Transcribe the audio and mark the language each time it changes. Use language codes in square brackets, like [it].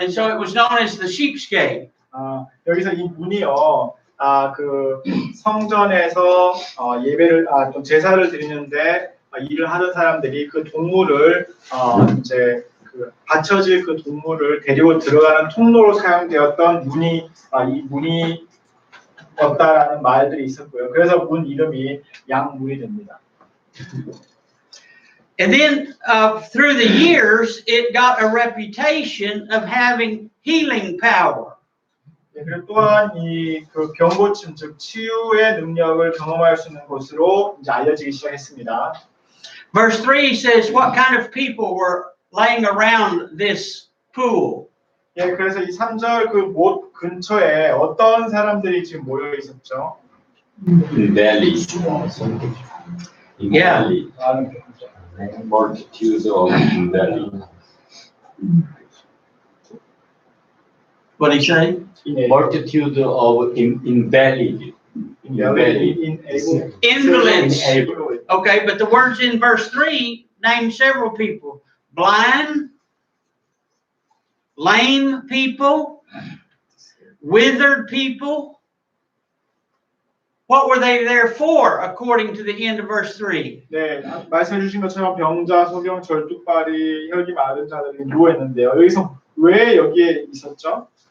[en] And so it was known as the Sheep's Gate. [ko] 여기서 이 문이요, 그 성전에서 예배를, 또 제사를 드리는데 일을 하는 사람들이 그 동물을 이제 그 받쳐질 그 동물을 데리고 들어가는 통로로 사용되었던 문이 이 문이었다라는 말들이 있었고요. 그래서 문 이름이 양문이 됩니다. [en] And then through the years, it got a reputation of having healing power. [ko] 그리고 또한 이 그 병고침 즉 치유의 능력을 경험할 수 있는 곳으로 이제 알려지기 시작했습니다. [en] Verse 3 says, what kind of people were laying around this pool? [ko] 예, 그래서 이 3절 그 못 근처에 어떤 사람들이 지금 모여 있었죠? [en] Valley. Yeah. Multitudes of valley. What did he say? multitude of invalid. Invalids. Invalid. Okay, but the words in verse 3 name several people. Blind, lame people, withered people. What were they there for, according to the end of verse 3? [ko] 네, 말씀해 주신 것처럼 병자, 소경, 절뚝발이, 혈기 마른 자들이 누워 있는데요. 여기서 왜 여기에 있었죠?